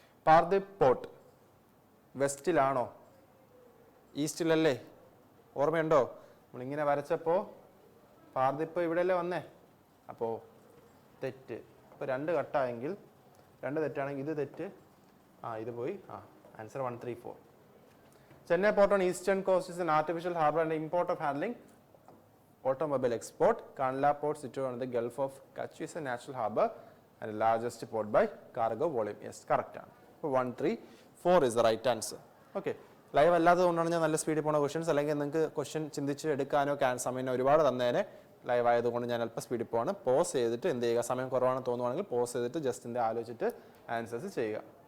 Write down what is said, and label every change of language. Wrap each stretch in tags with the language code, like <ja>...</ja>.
<ml>പാർദിപ് port വെസ്റ്റിലാണോ ഈസ്റ്റിലല്ലേ? ഓർമ്മയുണ്ടോ? നമ്മളിങ്ങനെ വരച്ചപ്പോൾ പാർദിപ്പ് ഇവിടെയല്ലേ വന്നേ. അപ്പോൾ തെറ്റ്. അപ്പോൾ 2 കട്ടായെങ്കിൽ 2 തെറ്റാണെങ്കിൽ ഇത് തെറ്റ്, ഇത് പോയി.</ml> <en>Answer 134. Chennai port on eastern coast is an artificial harbour and import of handling automobile export. Kandla port situated on the Gulf of Kutch is a natural harbour and the largest port by cargo volume. Yes, correct. 134 is the right answer. Okay.</en> <ml>Live അല്ലാത്തതുകൊണ്ടാണ് ഞാൻ നല്ല സ്പീഡിൽ പോകുന്ന questions. അല്ലെങ്കിൽ നിങ്ങൾക്ക് question ചിന്തിച്ച് എടുക്കാനോ സമയം ഒരുപാട് തന്നേനെ. ലൈവ് ആയതുകൊണ്ട് ഞാൻ അല്പം സ്പീഡിൽ പോവാണ്. പോസ് ചെയ്തിട്ട് എന്ത് ചെയ്യുക, സമയം കുറവാണെന്ന് തോന്നുവാണെങ്കിൽ പോസ് ചെയ്തിട്ട് ജസ്റ്റ് എന്ത് ആലോചിച്ചിട്ട് ആൻസേഴ്സ് ചെയ്യുക.</ml>